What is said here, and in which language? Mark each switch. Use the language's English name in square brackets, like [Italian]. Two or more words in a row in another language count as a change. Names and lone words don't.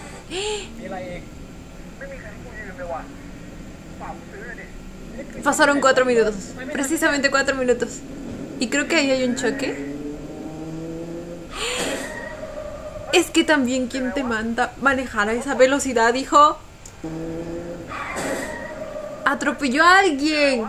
[Thai] มีอะไรอีก ไม่มีใครให้กูยืมเลยว่ะฝากกูซื้อเลยดิ [Spanish] Pasaron 4 minutos, precisamente 4 minutos. Y creo que ahí hay un choque. Es que también, ¿quién te manda manejar a esa velocidad, hijo? Atropelló a alguien.